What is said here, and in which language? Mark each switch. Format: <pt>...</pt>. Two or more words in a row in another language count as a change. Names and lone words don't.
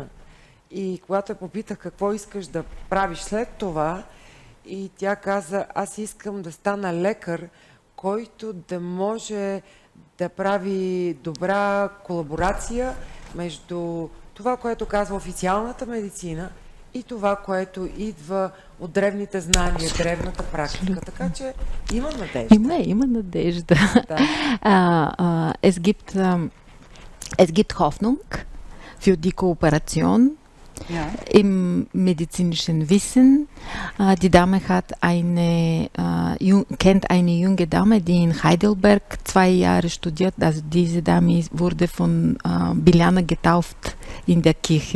<bg>И когато я попитах какво искаш да правиш след това, и тя каза, аз искам да стана лекар, който да може да прави добра колаборация между това, което казва официалната медицина и това, което идва от древните знания, древната практика. Така че има надежда. Има надежда. Да.</bg> <de>Es gibt Hoffnung für die Kooperation im medizinischen Wissen. Die Dame kennt eine junge Dame, die in Heidelberg 2 Jahre studiert. Also diese Dame wurde von Bilana getauft in der Kirche.</de>